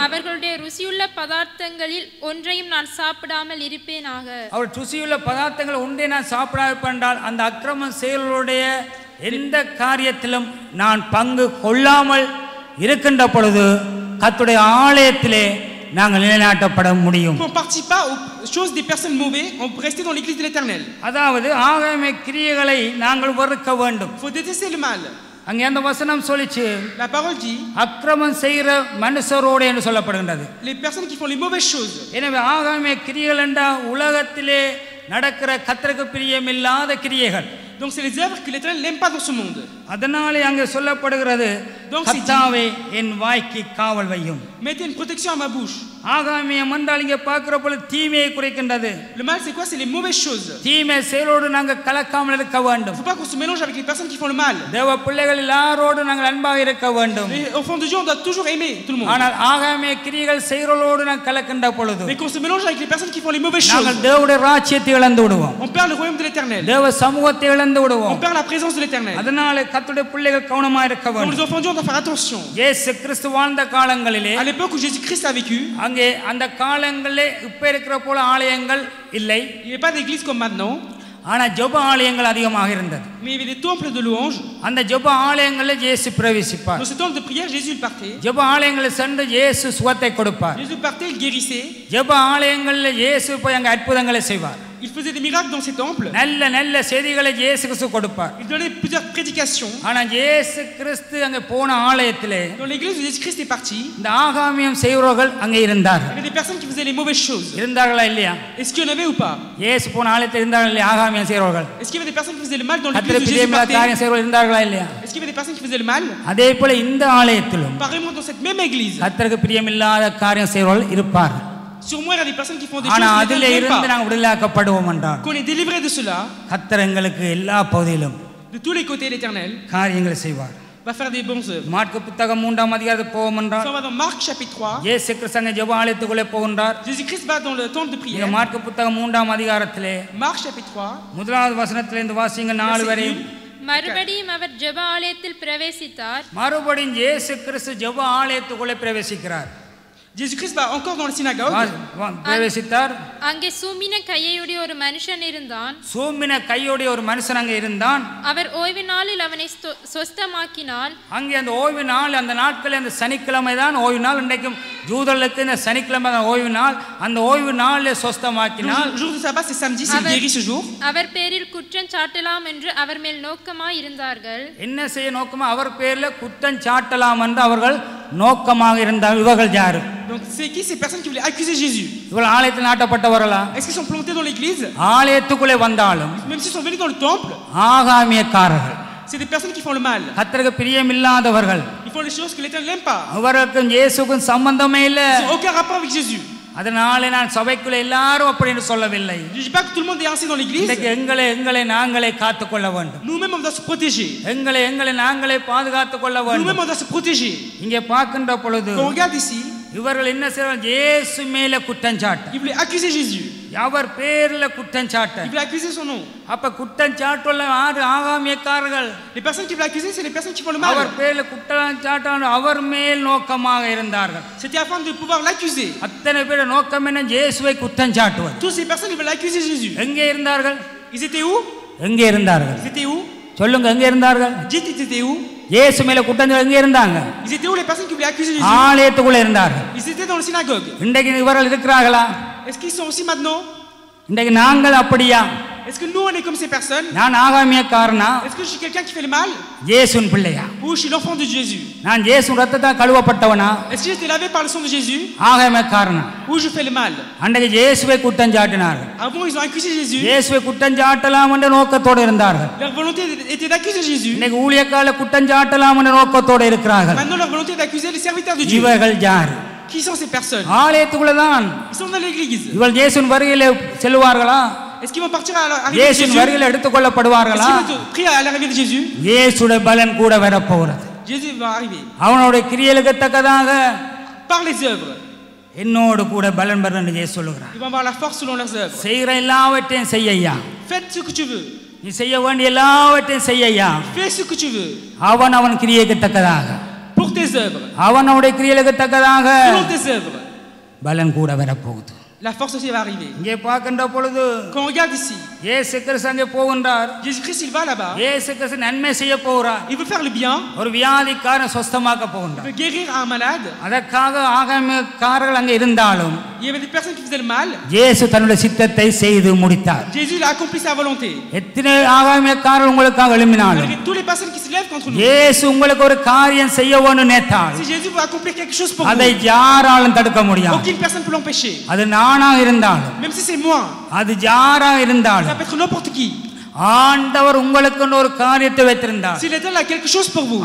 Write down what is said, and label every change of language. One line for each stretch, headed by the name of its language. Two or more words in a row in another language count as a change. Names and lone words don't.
Tamil: அவர்களுடைய ருசியுள்ள பதார்த்தங்களில் ஒன்றையும் நான் சாப்பிடாமல் இருப்பேனாக. அவர் ருசியுள்ள பதார்த்தங்கள் உண்டே நான் சாப்பிடாவிட்டால் அந்த அக்கிரம செயல்களுடைய எந்த காரியத்திலும் நான் பங்கு கொள்ளாமல் இருக்கின்ற பொழுது கர்த்தருடைய ஆலயத்திலே நாங்கள் நிலைநாட்டப்பட முடியும்.
French: On ne participe pas aux choses des personnes mauvaises, on peut rester dans l'église de l'Éternel.
Tamil: அதாவது ஆகாமிய கிரியைகளை நாங்கள் வெறுக்க வேண்டும்.
French: Il faut détester le mal.
Tamil: அங்கே அந்த வசனம் சொல்லிச்சு,
French: La parole dit,
Tamil: அக்கிரமம் செய்கிற மனுஷரோடு என்று சொல்லப்படுகின்றது.
French: les personnes qui font les mauvaises choses.
Tamil: எனவே ஆகாமிய கிரியைகள் என்றால் உலகத்திலே நடக்கிற கர்த்தருக்கு பிரியமில்லாத கிரியைகள்.
French: Donc c'est les œuvres que l'Éternel n'aime pas dans ce monde.
Tamil: அதனாலே அங்கே சொல்லப்படுகிறது, கர்த்தாவே என் வாய்க்கு காவல் வையும்.
French: Mettez une protection à ma bouche.
Tamil: ஆகாமியம் என்றால் இங்கே பார்க்கிற பொழுது தீமையை குறிக்கின்றது.
French: Le mal c'est quoi? C'est les mauvaises choses.
Tamil: தீமை செயலோடு நாங்கள் கலக்காமல் இருக்க
French: Il
Tamil: வேண்டும்.
French: ne faut pas qu'on se mélange avec les personnes qui font le mal.
Tamil: தேவ பிள்ளைகள் எல்லாரோடு நாங்கள் அன்பாக இருக்க வேண்டும்.
French: Les enfants de Dieu, on doit toujours aimer tout le monde.
Tamil: ஆனால் ஆகாமிய கிரியைகள் செயலோடு நாங்கள் கலக்கின்ற பொழுது
French: Mais qu'on se mélange avec les personnes qui font les mauvaises choses,
Tamil: நாங்கள் தேவனுடைய ராஜ்யத்தை இழந்து விடுவோம்.
French: on perd le royaume de l'Éternel.
Tamil: தேவ சமூகத்தை இழந்து
French: On
Tamil: விடுவோம்.
French: perd la présence de l'Éternel.
Tamil: அதனாலே கர்த்தருடைய பிள்ளைகள் கவனமாக இருக்க
French: Pour les
Tamil: வேண்டும்.
French: enfants de Dieu, on doit faire attention.
Tamil: இயேசு கிறிஸ்து வாழ்ந்த காலங்களிலே
French: À l'époque où Jésus-Christ a vécu,
Tamil: அங்கே அந்த காலங்களிலே இப்ப இருக்கிற போல ஆலயங்கள் இல்லை.
French: il n'y avait pas d'église comme maintenant,
Tamil: ஆனா ஜெப ஆலயங்கள் அதிகமாக இருந்தது.
French: mais il y avait des temples de louange.
Tamil: அந்த ஜெப ஆலயங்களில் இயேசு பிரவேசிப்பார்.
French: Dans ces temples de prière, Jésus il partait.
Tamil: ஜெப ஆலயங்களில் சென்று இயேசு சுகத்தை கொடுப்பார்.
French: Jésus partait, il guérissait.
Tamil: ஜெப ஆலயங்களில் இயேசு போய் அங்கே அற்புதங்களை செய்வார்.
French: Il faisait des miracles dans ces temples.
Tamil: நல்ல நல்ல செய்திகளை இயேசு கிறிஸ்து கொடுப்பார்.
French: Il donnait plusieurs prédications.
Tamil: ஆனா இயேசு கிறிஸ்து அங்க போன ஆலயத்திலே
French: Dans l'église où Jésus-Christ est parti,
Tamil: இந்த ஆகாமியம் செய்றவர்கள் அங்க
French: il y
Tamil: இருந்தார்கள்.
French: avait des personnes qui faisaient les mauvaises choses.
Tamil: இருந்தார்களா இல்லையா?
French: Est-ce qu'il y en avait ou pas?
Tamil: இயேசு போன ஆலயத்தில் இருந்தார்கள் இல்லையா ஆகாமியம் செய்றவர்கள்?
French: Est-ce qu'il y avait des personnes qui faisaient le mal dans l'église
Tamil: கர்த்தருக்கு
French: où Jésus
Tamil: பிரியமில்லாத
French: partait?
Tamil: காரியம் செய்றவர்கள் இருந்தார்களா இல்லையா?
French: Est-ce qu'il y avait des personnes qui faisaient le mal?
Tamil: அதே போல இந்த ஆலயத்திலும்
French: Pareillement dans cette même église.
Tamil: கர்த்தருக்கு பிரியமில்லாத காரியம் செய்றவர்கள் இருப்பார்கள்.
French: Sur moi, il y a des personnes qui font des
Tamil: ஆனா
French: choses
Tamil: அதிலே
French: qui ne
Tamil: இருந்து
French: pas.
Tamil: நாங்கள் விடுதலையாக்கப்படுவோம் என்றால்
French: Qu'on est délivré de cela,
Tamil: கர்த்தர் எங்களுக்கு எல்லா பகுதியிலும்
French: de tous les côtés, l'Éternel
Tamil: காரியங்களை செய்வார்.
French: va faire des bonnes œuvres.
Tamil: மாற்கு புத்தகம் 3ஆம் அதிகாரத்துக்கு போவோம்
French: Si
Tamil: என்றால்
French: on va dans Marc chapitre 3,
Tamil: இயேசு கிறிஸ்து அங்கே ஜெப ஆலயத்துக்குள்ளே போகின்றார்.
French: Jésus-Christ va dans le temple de
Tamil: இந்த
French: prière.
Tamil: மாற்கு புத்தகம் 3ஆம் அதிகாரத்திலே
French: Marc chapitre 3,
Tamil: முதலாவது வசனத்திலிருந்து வாசிங்க 4 வரை. மறுபடியும் அவர் ஜெப ஆலயத்தில் பிரவேசித்தார். மறுபடியும் இயேசு கிறிஸ்து ஜெப ஆலயத்துக்குள்ளே பிரவேசிக்கிறார்.
French: Jésus-Christ va encore dans la synagogue.
Tamil: பிரவேசித்தார். அங்கே சூம்பின கையுடைய ஒரு மனுஷன் இருந்தான். சூம்பின கையுடைய ஒரு மனுஷன் அங்கே இருந்தான். அவர் ஓய்வு நாளில் அவனை சொஸ்தமாக்கினார். அங்கே அந்த ஓய்வு நாள், அந்த நாட்களில் அந்த சனிக்கிழமை தான் ஓய்வு நாள். இன்றைக்கும் ஜூதர்களுக்கு இந்த சனிக்கிழமை தான் ஓய்வு நாள். அந்த ஓய்வு நாளில் சொஸ்தமாக்கினார்.
French: Le jour de sabbat, c'est samedi, c'est guéri ce jour.
Tamil: அவர் பேரில் குற்றம் சாட்டலாம் என்று அவர் மேல் நோக்கமாய் இருந்தார்கள். என்ன செய்ய நோக்கமா? அவர் பேரில் குற்றம் சாட்டலாம் என்று அவர்கள் நோக்கமாக இருந்தார்கள். இவர்கள் யாரு?
French: Donc c'est qui ces personnes qui voulaient accuser Jésus?
Tamil: இவர்கள் ஆலயத்தில் நாட்டப்பட்டவர்களா?
French: Est-ce qu'ils sont plantés dans l'église?
Tamil: ஆலயத்துக்குள்ளே வந்தாலும்
French: Même s'ils sont venus dans le temple,
Tamil: ஆகாமியக்காரர்கள்,
French: c'est des personnes qui font le mal.
Tamil: கர்த்தருக்கு பிரியமில்லாதவர்கள்,
French: Ils font les choses que l'Éternel n'aime pas.
Tamil: அவர்களுக்கும் இயேசுக்கும் சம்பந்தமே இல்லை.
French: Ils n'ont aucun rapport avec Jésus.
Tamil: அதனாலே நான் சபைக்குள்ள எல்லாரும் அப்படின்னு சொல்லவில்லை.
French: Je ne dis pas que tout le monde est ainsi dans l'église.
Tamil: இன்றைக்கு எங்களை நாங்களே காத்துக்கொள்ள வேண்டும்.
French: Nous-mêmes, on doit se protéger.
Tamil: எங்களை நாங்களே பாதுகாத்துக் கொள்ள வேண்டும்.
French: Nous-mêmes, on doit se protéger.
Tamil: இங்கே பார்க்கின்ற பொழுது
French: Quand on regarde ici,
Tamil: இவர்கள் என்ன செய்வார்கள்? இயேசு மேல குற்றஞ்சாட்ட,
French: ils voulaient accuser Jésus.
Tamil: அவர் பேர்ல குற்றஞ்சாட்ட.
French: Ils voulaient accuser son nom.
Tamil: அப்ப குற்றஞ்சாட்டுள்ள யாரு? ஆகாமியக்காரர்கள்.
French: Les personnes qui voulaient accuser, c'est les personnes qui font le mal.
Tamil: அவர் பேர்ல குற்றஞ்சாட்ட அவர் மேல் நோக்கமாக இருந்தார்கள்.
French: C'était afin de pouvoir l'accuser.
Tamil: அத்தனை பேர் நோக்கம் என்ன? இயேசுவை குற்றஞ்சாட்டுவது.
French: Toutes ces personnes, ils veulent accuser Jésus.
Tamil: எங்கே இருந்தார்கள்?
French: Ils étaient où?
Tamil: எங்கே இருந்தார்கள்?
French: Ils étaient où?
Tamil: சொல்லுங்க, எங்கே இருந்தார்கள்?
French: Dites, ils étaient où?
Tamil: இயேசு மேல குற்றஞ்சாட்டு எங்கே இருந்தாங்க?
French: Ils étaient où les personnes qui voulaient accuser Jésus?
Tamil: ஆலயத்துக்குள்ள இருந்தார்கள்.
French: Ils étaient dans la synagogue.
Tamil: இன்றைக்கு இவர்கள் இருக்கிறார்களா?
French: Est-ce qu'ils sont aussi maintenant?
Tamil: இன்றைக்கு நாங்கள் அப்படியா?
French: Est-ce que nous, on est comme ces personnes?
Tamil: நான் ஆகாமியக்காரனா?
French: Est-ce que je suis quelqu'un qui fait le mal?
Tamil: இயேசுவின் பிள்ளையா?
French: Ou je suis l'enfant de Jésus?
Tamil: நான் இயேசுவின் ரத்தத்தால் கழுவப்பட்டவனா?
French: Est-ce que j'ai été lavé par le sang de Jésus?
Tamil: ஆகாமியக்காரனா?
French: Ou je fais le mal?
Tamil: அன்றைக்கு இயேசுவை குற்றஞ்சாட்டினார்கள்.
French: Avant, ils ont accusé Jésus.
Tamil: இயேசுவை குற்றஞ்சாட்டலாம் என்ற நோக்கத்தோடு இருந்தார்கள்.
French: Leur volonté était d'accuser Jésus.
Tamil: இன்னைக்கு ஊழியக்கால குற்றஞ்சாட்டலாம் என்ற நோக்கத்தோடு இருக்கிறார்கள்.
French: Maintenant, leur volonté est d'accuser les serviteurs de Dieu.
Tamil: இவர்கள் யார்?
French: Qui sont ces personnes?
Tamil: ஆலயத்துக்குள்ளதான்.
French: Ils sont dans l'église.
Tamil: இவர்கள் இயேசுவின் வருகையிலே செல்வார்களா?
French: Est-ce qu'ils vont partir à l'arrivée de
Tamil: இயேசுவின்
French: Jésus?
Tamil: வருகையில் எடுத்துக்கொள்ளப்படுவார்களா?
French: Est-ce qu'ils vont prier à l'arrivée de Jésus?
Tamil: இயேசுடைய பலன் கூட வரப்போகிறது.
French: Jésus va arriver.
Tamil: அவனுடைய கிரியைகளுக்கு தக்கதாக
French: Par les œuvres.
Tamil: என்னோடு கூட பலன் பெற என்று இயேசு சொல்லுகிறார்.
French: Ils vont avoir la force selon leurs œuvres.
Tamil: செய்கிற எல்லாவற்றையும் செய்யா.
French: Faites ce que tu veux.
Tamil: நீ செய்ய வேண்டிய எல்லாவற்றையும் செய்யா.
French: Fais ce que tu veux.
Tamil: அவன் கிரியைக்கு தக்கதாக,
French: Pour tes œuvres.
Tamil: அவனுடைய கிரியைகளுக்கு தக்கதாக
French: Selon tes œuvres.
Tamil: பலன் கூட வரப்போகுது.
French: La force aussi va arriver.
Tamil: இங்கே பார்க்கின்ற பொழுது
French: Quand on regarde ici,
Tamil: இயேசு கிறிஸ்து அங்கே போகின்றார்.
French: Jésus-Christ, il va là-bas.
Tamil: இயேசு கிறிஸ்து நன்மை செய்ய போகிறார்.
French: Il veut faire le bien.
Tamil: ஒரு வியாதிக்காரன் சொஸ்தமாக்க
French: Il
Tamil: போகின்றார்.
French: veut guérir un malade.
Tamil: அதற்காக ஆகாமியக்காரர்கள் அங்கே இருந்தாலும்
French: Il y avait des personnes qui faisaient le mal.
Tamil: இயேசு தன்னுடைய சித்தத்தை செய்து முடித்தார்.
French: Jésus, il a accompli sa volonté.
Tamil: எத்தனை ஆகாமியக்காரர்கள் உங்களுக்காக எழும்பினாலும்
French: Malgré toutes les personnes qui se lèvent contre nous.
Tamil: இயேசு உங்களுக்கு ஒரு காரியம் செய்ய வேணும் நினைத்தால்
French: Si Jésus veut accomplir quelque chose pour
Tamil: அதை
French: vous,
Tamil: யாராலும் தடுக்க முடியாது.
French: aucune personne ne peut l'empêcher.
Tamil: அது நானா இருந்தாலும்,
French: Même si c'est moi,
Tamil: அது யாரா
French: ça
Tamil: இருந்தாலும்,
French: peut être n'importe qui.
Tamil: ஆண்டவர் உங்களுக்கு ஒரு காரியத்தை வைத்திருந்தார்.
French: Si l'Éternel a quelque chose pour vous,